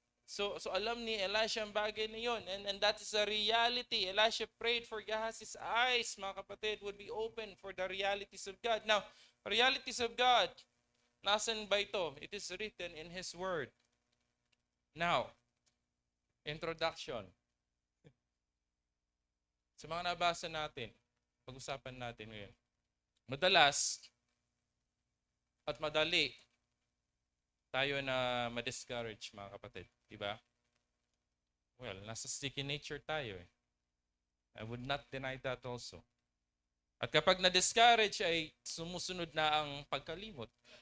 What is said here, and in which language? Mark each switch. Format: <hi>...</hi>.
<tl>So alam ni Elisha ang bagay na yun.</tl> <en>And that is a reality. Elisha prayed for Gehazi's eyes,</en> <tl>mga kapatid,</tl> <en>would be open for the realities of God. Now, realities of God,</en> <tl>nasan ba ito?</tl> <en>It is written in His Word. Now, introduction.</en> <tl>Sa mga nabasa natin, pag-usapan natin ngayon. Madalas at madali tayo na ma-discourage, mga kapatid. Diba? Well, nasa sticky nature tayo eh.</tl> <en>I would not deny that also.</en> <tl>At kapag na-discourage ay sumusunod na ang pagkalimot.</tl>